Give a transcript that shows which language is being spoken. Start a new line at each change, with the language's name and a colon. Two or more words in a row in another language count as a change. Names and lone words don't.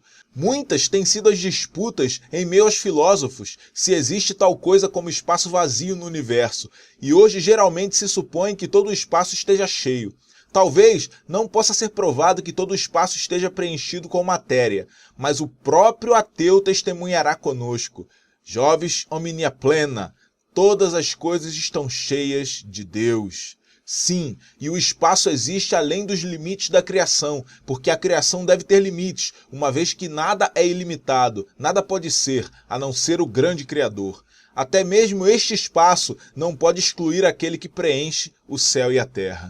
Portuguese: Muitas têm sido as disputas em meio aos filósofos se existe tal coisa como espaço vazio no universo. E hoje geralmente se supõe que todo o espaço esteja cheio. Talvez não possa ser provado que todo o espaço esteja preenchido com matéria, mas o próprio ateu testemunhará conosco.
Latin: Jovis omnia plena.
Portuguese: Todas as coisas estão cheias de Deus. Sim, e o espaço existe além dos limites da criação, porque a criação deve ter limites, uma vez que nada é ilimitado, nada pode ser, a não ser o grande Criador. Até mesmo este espaço não pode excluir aquele que preenche o céu e a terra.